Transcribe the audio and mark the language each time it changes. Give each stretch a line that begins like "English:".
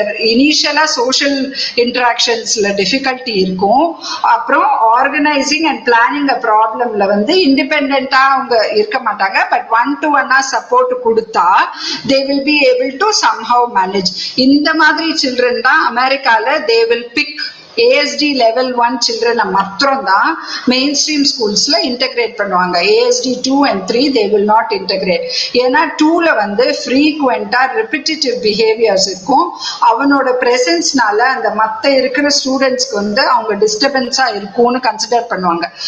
Tamil: இனிஷியலா social இன்டராக்ஷன்ஸ்ல difficulty இருக்கும். அப்புறம் ஆர்கனைசிங் அண்ட் பிளானிங் அ ப்ராப்ளம்ல வந்து இண்டிபெண்டா அவங்க இருக்க மாட்டாங்க. பட் 1-to-1 சப்போர்ட் கொடுத்தா
English: they will be able to somehow manage.
Tamil: இந்த மாதிரி சில்ட்ரன் தான் அமெரிக்கால
English: they will pick ASD level 1 children மாத்திரம் தான் mainstream ஸ்கூல்ஸ்ல இன்டகிரேட் பண்ணுவாங்க. ASD 2 and 3 they will not integrate.
Tamil: ஏன்னா 2ல வந்து ஃப்ரீக்வெண்டா ரிப்பிட்டிவ் பிஹேவியர்ஸ் இருக்கும். அவனோட பிரசன்ஸ்னால அந்த மத்த இருக்கிற ஸ்டூடெண்ட்ஸ்க்கு வந்து அவங்க டிஸ்டர்பன்ஸா இருக்கும்னு கன்சிடர் பண்ணுவாங்க.